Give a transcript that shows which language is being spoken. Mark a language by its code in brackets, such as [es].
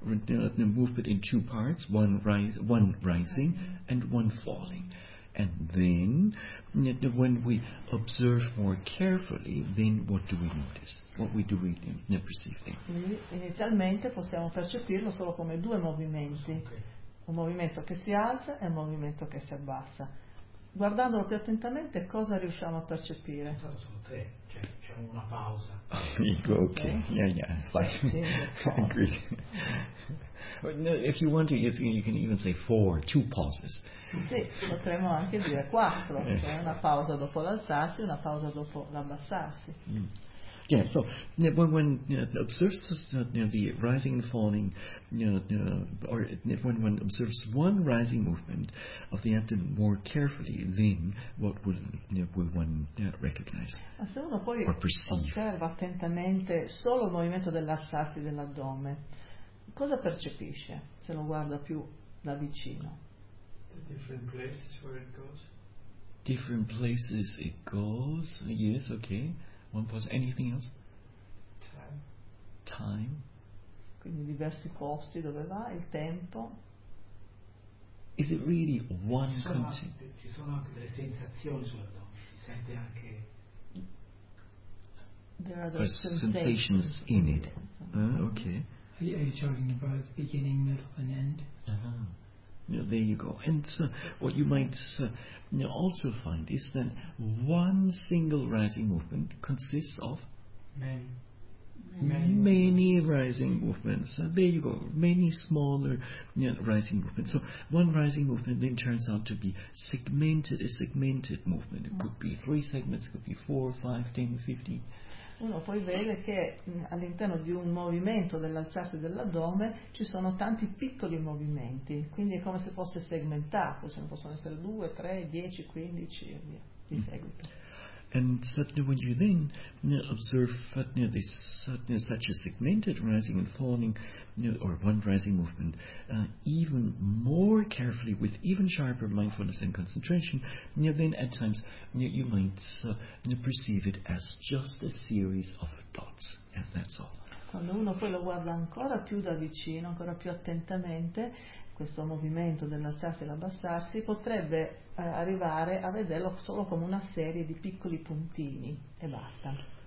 [en] The movement in two parts, one rising and one falling. And then, when we observe more carefully, then what do we notice? What do we perceive then? [it] Inizialmente possiamo percepirlo solo come due movimenti. Okay. Un movimento che si alza e un movimento che si abbassa. Guardandolo più attentamente, cosa riusciamo a percepire? Sono tre, cioè c'è una pausa. [en] If you want to, you can even say four, two pauses. [it] Sì, potremmo anche dire quattro, cioè una pausa dopo l'alzarsi e una pausa dopo l'abbassarsi. [en] Yeah, so when one observes the rising and falling, when one observes one rising movement of the abdomen more carefully, then what would one recognize? [it] Ma se uno poi osserva attentamente solo il movimento dell'alzarsi dell'addome, cosa percepisce se lo guarda più da vicino? [en] The different places where it goes. Different places it goes. Yes, okay. One pause. Anything else? Time. time. [it] Quindi diversi posti dove va, il tempo. [en] Is it really one continuum? [it] Ci sono anche delle sensazioni sulla donna, si sente anche. [en] There are the sensations in it. Okay. Are you talking about beginning, middle, and end? Yeah, there you go. And so what you might also find is that one single rising movement consists of many rising movements. There you go. Many smaller rising movements. So one rising movement then turns out to be segmented, a segmented movement. It could be three segments, it could be 4, 5, 10, 15. [it] Uno poi vede che all'interno di un movimento dell'alzarsi dell'addome ci sono tanti piccoli movimenti, quindi è come se fosse segmentato, ce ne possono essere 2, 3, 10, 15 e via di seguito. [en] And suddenly when you then observe this suddenly such a segmented rising and falling or one rising movement even more carefully with even sharper mindfulness and concentration, then at times you might perceive it as just a series of dots, and that's all. [it] Quando uno poi lo guarda ancora più da vicino, ancora più attentamente, questo movimento dell'alzarsi e l'abbassarsi potrebbe arrivare a vederlo solo come una serie di piccoli puntini e basta.